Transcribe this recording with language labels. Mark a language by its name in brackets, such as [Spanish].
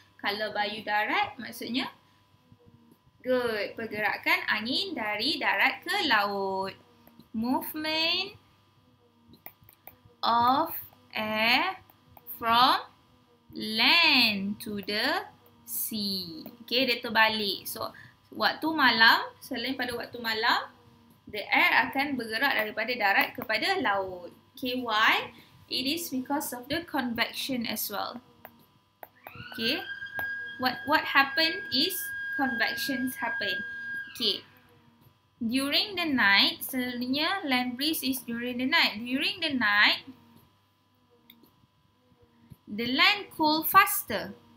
[Malay] Kalau bayu darat maksudnya good, pergerakan angin dari darat ke laut. [English] Movement of air from land to the sea. [Malay] Okay, dia terbalik. So, waktu malam, selain pada waktu malam, [English] the air [Malay] akan bergerak daripada darat kepada laut. [English] Okay, why? It is because of the convection as well. Okay, what happened is convections happen. Okay, during the night, [Malay] selalunya [English] land breeze is during the night. During the night, the land cool faster.